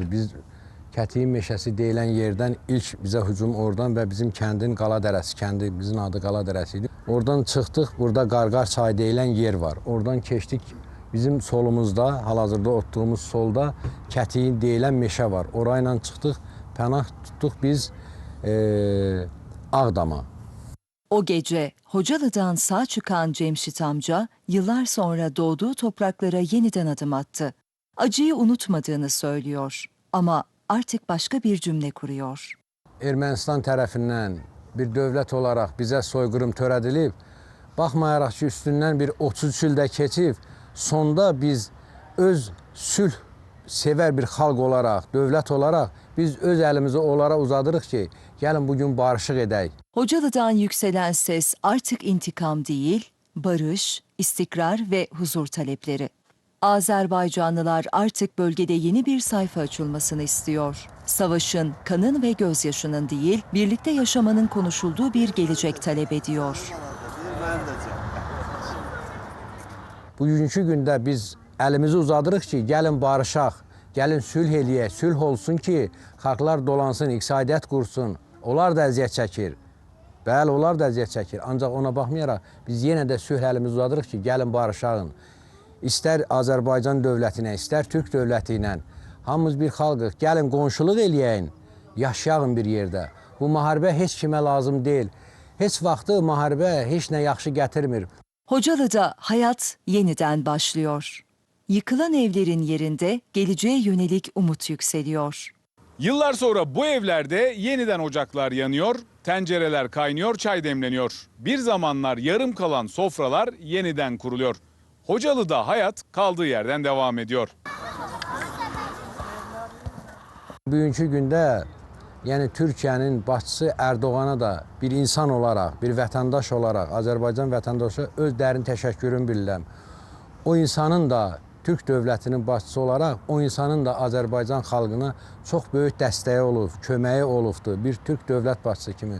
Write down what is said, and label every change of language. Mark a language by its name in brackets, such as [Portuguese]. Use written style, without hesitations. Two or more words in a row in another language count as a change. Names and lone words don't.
[Azerbaijani] Biz Kətiyin meşəsi deyilən yerdən ilk bizə hücum oradan və bizim kəndin Qala Dərəsi, kəndimizin adı Qala Dərəsi idi. Oradan çıxdıq, burada Qarqar çayı deyilən yer var. Oradan keçdik, bizim solumuzda, hal-hazırda otduğumuz solda Kətiyin deyilən meşə var. Orayla çıxdıq, pənah tutduq biz Ağdama. [Turkish] O gece Hocalı'dan sağ çıkan Cemşit amca yıllar sonra doğduğu topraklara yeniden adım attı. Acıyı unutmadığını söylüyor ama artık başka bir cümle kuruyor. [Azerbaijani] Ermənistan tərəfindən bir dövlət olaraq bizə soyqırım törədilib, baxmayaraq ki, üstündən bir 33 ildə keçib, sonda biz öz sülh sevər bir xalq olaraq, dövlət olaraq biz öz əlimizi onlara uzadırıq ki, gəlin bugün barışıq edək. [Turkish] Hocalı'dan yükselen ses artık intikam değil, barış, istikrar ve huzur talepleri. Azerbaycanlılar artık bölgede yeni bir sayfa açılmasını istiyor. Savaşın, kanın ve gözyaşının değil, birlikte yaşamanın konuşulduğu bir gelecek talep ediyor. [Azerbaijani] Bugünkü gündə biz əlimizi uzadırıq ki, gəlin barışaq, gəlin sülh eləyək, sülh olsun ki, xalqlar dolansın, iqtisadiyyat qursun. Onlar da əziyyət çəkir. Bəli, onlar da əziyyət çəkir. Ancaq ona baxmayaraq biz yenə də sülh əlimizi uzadırıq ki, gəlin barışağın. İstər Azərbaycan dövlətinə, istər Türk dövləti ilə hamımız bir xalqıq. Gəlin qonşuluq eləyəyin, yaşayağın bir yerdə. Bu müharibə heç kimə lazım deyil. Heç vaxtı müharibə heç nə yaxşı gətirmir. [Turkish] Hocalı'da hayat yeniden başlıyor. Yıkılan evlerin yerinde geleceğe yönelik umut yükseliyor. Yıllar sonra bu evlerde yeniden ocaklar yanıyor, tencereler kaynıyor, çay demleniyor. Bir zamanlar yarım kalan sofralar yeniden kuruluyor. Hocalı'da hayat kaldığı yerden devam ediyor. [Azerbaijani] Bugünkü gündə, yəni Türkiyənin başçısı Erdoğana da bir insan olaraq, bir vətəndaş olaraq, Azərbaycan vətəndaşı öz dərin təşəkkürümü bilirəm. O insanın da Türk dövlətinin başçısı olaraq, o insanın da Azərbaycan xalqına çox böyük dəstəyi olub, köməyi olubdur, bir Türk dövlət başçısı kimi.